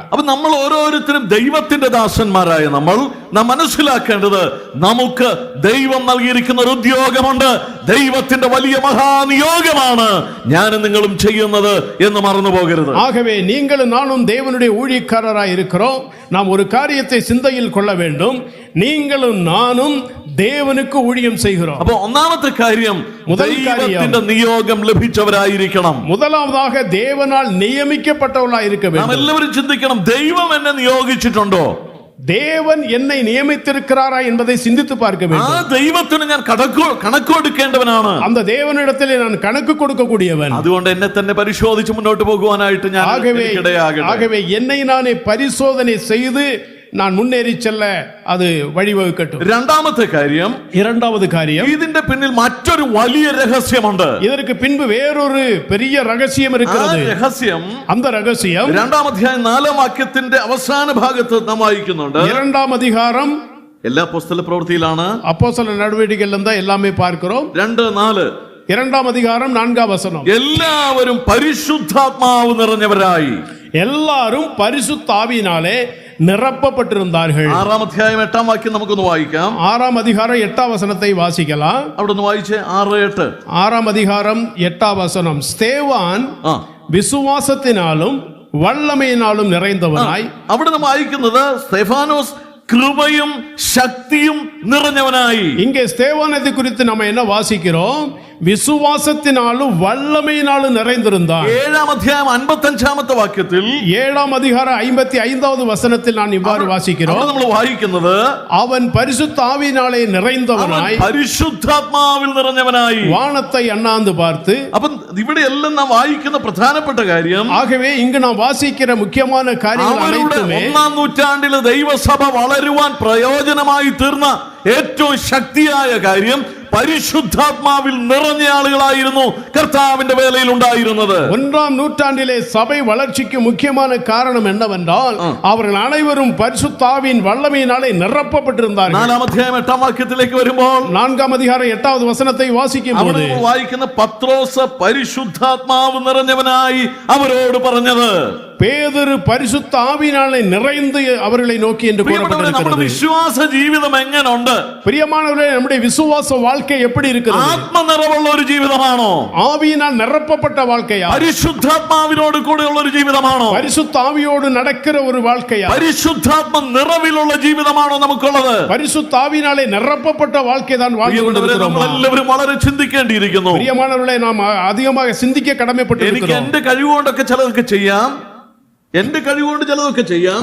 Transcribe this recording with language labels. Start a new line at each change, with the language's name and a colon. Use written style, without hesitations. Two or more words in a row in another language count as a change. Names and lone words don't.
Malayalam: അപ്പൊ നമ്മൾ ഓരോരുത്തരും ദൈവത്തിന്റെ ദാസന്മാരായ നാം മനസ്സിലാക്കേണ്ടത്, നമുക്ക് ദൈവം നൽകിയിരിക്കുന്ന ഒരു ഉദ്യോഗമുണ്ട്. ദൈവത്തിന്റെ വലിയ മഹാനിയോഗമാണ് ഞാനും നിങ്ങളും ചെയ്യുന്നത് എന്ന് മറന്നു പോകരുത്.
Tamil: ஆகவே நீங்களும் நானும் தேவனுடைய ஊழியக்காரராய் இருக்கிறோம். நாம் ஒரு காரியத்தை சிந்தையில் கொள்ள வேண்டும், நீங்களும் நானும் தேவனுக்கு ஊழியம் செய்கிறோம்.
Malayalam: അപ്പോൾ ഒന്നാമത്തെ കാര്യം, ദൈവത്തിന്റെ നിയോഗം ലഭിച്ചവരായിരിക്കണം.
Tamil: முதலாவதாக தேவனால் நியமிக்கப்பட்டவர்களாய் இருக்க
Malayalam: നാം
Tamil: வேண்டும்.
Malayalam: എല്ലാവരും ചിന്തിക്കണം, ദൈവം എന്നെ നിയോഗിച്ചിട്ടുണ്ടോ?
Tamil: தேவன் என்னை நியமித்திருக்கிறாரா என்பதை சிந்தித்து பார்க்க ആ வேண்டும்.
Malayalam: ദൈവത്തിന് ഞാൻ കണക്ക് കൊടുക്കേണ്ടവനാണ്.
Tamil: அந்த தேவனிடத்திலே நான் கணக்கு கொடுக்கக்கூடியவன்.
Malayalam: അതുകൊണ്ട് എന്നെ തന്നെ പരിശോധിച്ച് മുന്നോട്ട് പോകുവാനായിട്ട് ഞാൻ ഇടയാകട്ടെ.
Tamil: ஆகவே என்னை நானே பரிசோதனை செய்து நான் முன்னேறி செல்ல அது வழிவகுக்கட்டும்.
Malayalam: രണ്ടാമത്തെ കാര്യം,
Tamil: இரண்டாவது காரியம்,
Malayalam: ഇതിന്റെ പിന്നിൽ മറ്റൊരു വലിയ രഹസ്യമുണ്ട്.
Tamil: இதற்கு பின்பு வேறொரு பெரிய ரகசியம் ആ இருக்கிறது.
Malayalam: രഹസ്യം
Tamil: அந்த ரகசியம்
Malayalam: 2-ാം അധ്യായം 4-ാം വാക്യത്തിന്റെ അവസാന ഭാഗത്ത് നാം വായിക്കുന്നുണ്ട്.
Tamil: 2ஆம் அதிகாரம்
Malayalam: എല്ലാ അപ്പോസ്തല പ്രവൃത്തിയിലാണ്.
Tamil: அப்போஸ்தலர் நடவடிக்கைகள் தான் எல்லாமே பார்க்கிறோம். 2:4 2ஆம் அதிகாரம் 4ஆம் வசனம்,
Malayalam: എല്ലാവരും പരിശുദ്ധാത്മാവ് നിറഞ്ഞവരായി.
Tamil: எல்லாரும் பரிசுத்த ஆவியினாலே நிரப்பப்பட்டிருந்தார்கள்.
Malayalam: 6-ാം അധ്യായം 8-ാം വാക്യം നമുക്കൊന്ന് വായിക്കാം.
Tamil: 6ஆம் அதிகாரம் 8ஆம் வசனத்தை வாசிக்கலாம்.
Malayalam: അവിടെ ഒന്ന് വായിച്ചേ. 6:8.
Tamil: 6ஆம் அதிகாரம் 8ஆம் வசனம், ஸ்தேவான் விசுவாசத்தினாலும் வல்லமையினாலும் நிறைந்தவனாய்.
Malayalam: അവിടെ നമ്മൾ വായിക്കുന്നത് സ്തെഫാനോസ് കൃപയും ശക്തിയും നിറഞ്ഞവനായി.
Tamil: இங்கே ஸ்தேவானத்தை குறித்து நம்ம என்ன வாசிக்கிறோம்? விசுவாசத்தினாலும் வல்லமையினாலும் நிறைந்திருந்தான்.
Malayalam: 7-ാം അധ്യായം 55-ാമത്തെ വാക്യത്തിൽ
Tamil: 7ஆம் அதிகாரம் 55வது வசனத்தில் நான் இவ்வாறு வாசிக்கிறோம்.
Malayalam: നമ്മൾ വായിക്കുന്നത്
Tamil: அவன் பரிசுத்த ஆவியினாலே நிறைந்தவனாய்
Malayalam: പരിശുദ്ധാത്മാവിൽ നിറഞ്ഞവനായി
Tamil: வானத்தை அண்ணாந்து பார்த்து.
Malayalam: അപ്പം ഇവിടെ എല്ലാം നാം വായിക്കുന്ന പ്രധാനപ്പെട്ട കാര്യം,
Tamil: ஆகவே இங்கு நாம் வாசிக்கிற முக்கியமான காரியங்கள்
Malayalam: അവരുടെ
Tamil: அனைத்துமே
Malayalam: 1-ാം നൂറ്റാണ്ടിലെ ദൈവസഭ വളരുവാൻ പ്രയോജനമായി തീർന്ന ഏറ്റവും ശക്തിയായ കാര്യം പരിശുദ്ധാത്മാവിൽ നിറഞ്ഞ ആളുകളായിരുന്നു കർത്താവിന്റെ വേലയിൽ ഉണ്ടായിരുന്നത്.
Tamil: 1ஆம் நூற்றாண்டிலே சபை வளர்ச்சிக்கு முக்கியமான காரணம் என்னவென்றால் அவர்கள் அனைவரும் பரிசுத்த ஆவியின் வல்லமையினாலே நிரப்பப்பட்டிருந்தார்கள்.
Malayalam: 4-ാം അധ്യായം 8-ാം വാക്യത്തിലേക്ക് വരുമ്പോൾ
Tamil: 4ஆம் அதிகாரம் 8வது வசனத்தை வாசிக்கும்
Malayalam: അവിടെ
Tamil: போது
Malayalam: നമ്മൾ വായിക്കുന്ന പത്രോസ് പരിശുദ്ധാത്മാവ് നിറഞ്ഞവനായി അവരോട് പറഞ്ഞത്,
Tamil: பேதுரு பரிசுத்த ஆவியினாலே நிறைந்து அவர்களை நோக்கி என்று
Malayalam: നമ്മുടെ
Tamil: கூறப்பட்டிருக்கிறது.
Malayalam: വിശ്വാസ ജീവിതം എങ്ങനെയുണ്ട്?
Tamil: பிரியமானவர்களே, நம்முடைய விசுவாச வாழ்க்கை எப்படி இருக்கிறது?
Malayalam: ആത്മനിറവുള്ള ഒരു ജീവിതമാണോ?
Tamil: ஆவியினால் நிரப்பப்பட்ட வாழ்க்கையா?
Malayalam: പരിശുദ്ധാത്മാവിനോട് കൂടെയുള്ള ഒരു ജീവിതമാണോ?
Tamil: பரிசுத்த ஆவியோடு நடக்கிற ஒரு வாழ்க்கையா?
Malayalam: പരിശുദ്ധാത്മ നിറവിലുള്ള ജീവിതമാണോ നമുക്കുള്ളത്?
Tamil: பரிசுத்த ஆவியினாலே நிரப்பப்பட்ட வாழ்க்கை தான் வாழ்ந்து கொண்டிருக்கிறோம்.
Malayalam: നമ്മളെല്ലാവരും വളരെ ചിന്തിക്കേണ്ടിയിരിക്കുന്നു.
Tamil: பிரியமானவர்களே, நாம் அதிகமாக சிந்திக்க
Malayalam: എനിക്ക്
Tamil: கடமைப்பட்டிருக்கிறோம்.
Malayalam: എന്റെ കഴിവുകൊണ്ടൊക്കെ ചിലതൊക്കെ ചെയ്യാം, എന്റെ കഴിവുകൊണ്ട് ചിലതൊക്കെ ചെയ്യാം,